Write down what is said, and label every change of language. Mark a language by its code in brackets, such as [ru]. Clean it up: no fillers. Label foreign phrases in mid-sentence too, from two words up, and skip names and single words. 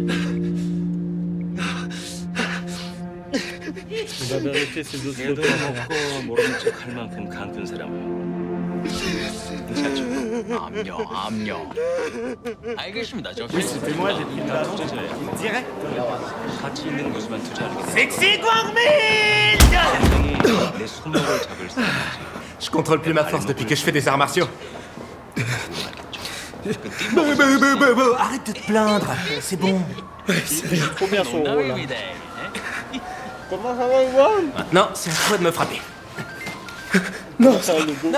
[ko] 얘도 먹고 모르는 척 할 만큼 강큰 사람은 괜찮죠? 암요. 알겠습니다. 저 투자자예요. 가치 있는 곳에만 투자하는 게 [en] Sexy Guangmin! [ko] 내 손목을 잡을 수 있는지. [fr] Je contrôle plus ma force depuis que je fais des arts martiaux. Arrête de te plaindre, c'est bon. trop bien son rôle. Là. [ko] 농담입니다. [fr] Comment ça va, Iwan? Maintenant, c'est à toi de me frapper. Non, ça va le go.